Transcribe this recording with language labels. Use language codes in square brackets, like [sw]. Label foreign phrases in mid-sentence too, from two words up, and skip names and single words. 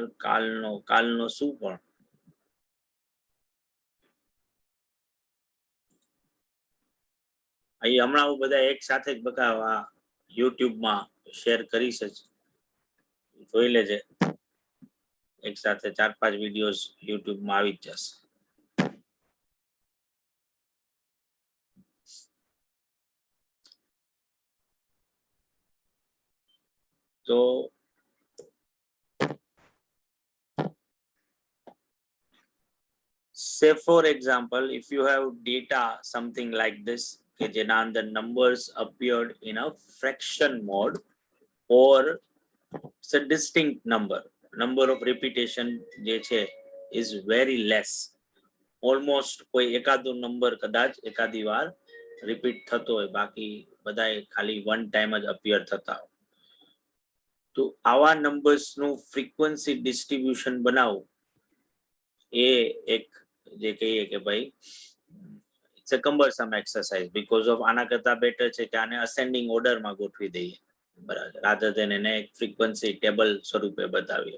[gu] કાલનો શું પણ અહીં હમણાં હું બધા એક સાથે જ બતાવવા યુટ્યુબમાં શેર કરીશ જ, જોઈ લેજે. એક સાથે 4-5 વિડીયોઝ યુટ્યુબમાં આવી જ જશે. [en] તો say for example, if you have data something like this કે [gu] જેના અંદર [en] numbers appeared in a fraction mode or it's a distinct number of repetition [gu] જે છે [en] is very less, almost [gu] કોઈ એકાદો નંબર કદાચ એકાદી વાર રિપીટ થતો હોય, બાકી બધાએ ખાલી [en] one time [gu] જ અપિયર થતા હોય. તો આવા નંબર્સનું [en] frequency distribution [gu] બનાવવું એ એક જે કહીએ કે ભાઈ [en] it's a cumbersome exercise, because of [gu] આના કરતા બેટર છે કે આને અસેન્ડિંગ ઓર્ડરમાં ગોઠવી દઈએ, બરાબર, [en] rather than [gu] એને એક [en] frequency table [gu] સ્વરૂપે બતાવીએ.